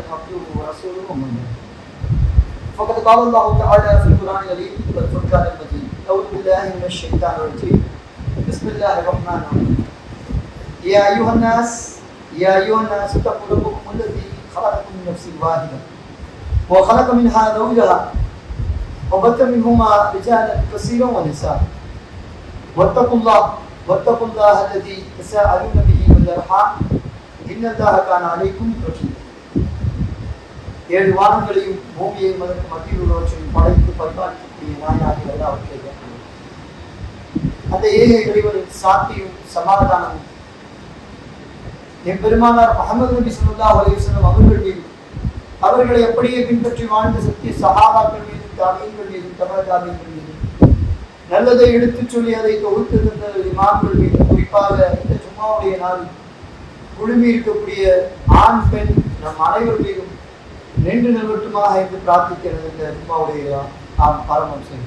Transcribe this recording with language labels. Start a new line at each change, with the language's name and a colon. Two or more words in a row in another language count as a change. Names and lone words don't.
Arabic: عبده ورسوله ومن فقد قال الله تعالى في القرآن الكريم والفرقان المجيد أعوذ بالله من الشيطان الرجيم بسم الله الرحمن الرحيم يا أيها الناس اتقوا ربكم الذي خلقكم من نفس واحدة وخلق منها زوجها وبث منهما رجالا كثيرا ونساء واتقوا الله الذي تساءلون به والأرحام إن الله كان عليكم رقيبا.
Tamil: ஏழு வானங்களையும் பூமியையும் அதற்கு மத்தியில் உள்ளவற்றையும் படைத்து பரிபாலிக்கக்கூடிய நாயாகிய அவற்றை அந்த ஏக இறைவனின் சாந்தியும் சமாதானமும் என் பெருமானார் முஹம்மது நபி
Arabic: صلى الله عليه وسلم
Tamil: அவர்கள் மீது, அவர்களை அப்படியே பின்பற்றி வாழ்ந்த சத்திய சஹாபாக்கள் மீது, தாபீன்கள் மீது, தபா தாபீன்கள் மீது, நல்லதை எடுத்துச் சொல்லி அதை தொகுத்து தந்த இமாம்கள் மீது, குறிப்பாக இந்த ஜும்மாவுடைய நாள் குழுமி இருக்கக்கூடிய ஆண் பெண் நம் அனைவர் மீதும் நின்று நிலவட்டுமாக என்று பிரார்த்திக்கிறது இந்த ஜும்மாவுடைய ஆரம்பம் செய்கிறது.